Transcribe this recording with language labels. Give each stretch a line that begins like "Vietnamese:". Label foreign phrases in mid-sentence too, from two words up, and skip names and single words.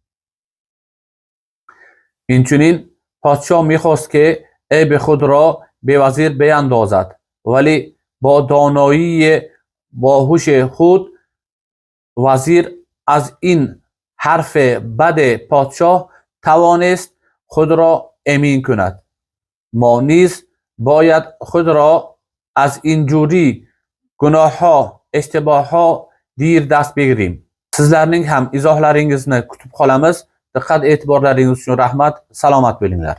Persian: اینچنین پادشاه میخواست که عیب خود را به وزیر بیندازد، ولی با دانایی باهوش خود وزیر از این حرف بد پادشاه توانست خود را امین کند. ما نیز باید خود را از این جوری گناه ها، اشتباه ها دیر دست بگیریم.
Uzbek: Sizlarning ham izohlaringizni kutib qolamiz. Diqqat e'tiborlaringiz uchun rahmat. Salomat bo'linglar.